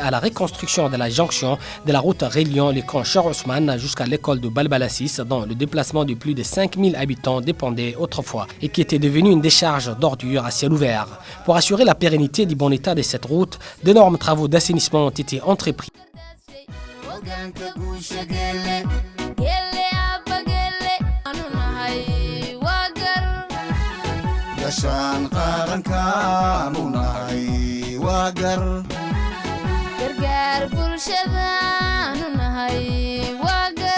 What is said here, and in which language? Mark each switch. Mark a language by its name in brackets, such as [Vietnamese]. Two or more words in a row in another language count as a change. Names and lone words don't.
[French] à la reconstruction de la jonction de la route reliant le camp Cheikh Ousmane jusqu'à l'école de Balbalassis, dont le déplacement de plus de 5000 habitants dépendait autrefois et qui était devenu une décharge d'ordures à ciel ouvert. Pour assurer la pérennité du bon état de cette route, d'énormes travaux d'assainissement ont été entrepris. [Somali] Gashaan qarankaanu nahay waa gargaar bulshadaanu nahay waa